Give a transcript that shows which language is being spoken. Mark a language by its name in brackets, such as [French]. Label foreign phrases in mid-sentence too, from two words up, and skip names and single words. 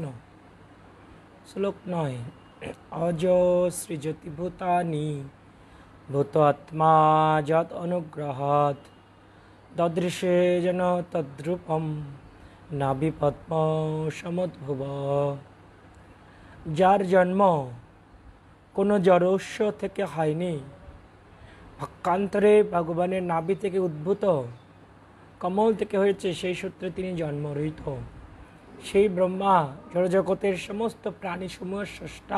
[Sanskrit] श्लोक 9। अज सृजति भूतानि भूतात्मा यत् अनुग्रहात् ददृशे जन तद्रूपं नाभि पद्म समुद्भव। [Bangla] যার জন্ম কোনো জড়স্য থেকে হয়নি, ভাক্যান্তরে ভগবানের নাভি থেকে উদ্ভূত কমল থেকে হয়েছে, সেই সূত্রে তিনি জন্মরহিত। সেই ব্রহ্মা জড়জগতের সমস্ত প্রাণীসমূহের স্রষ্টা।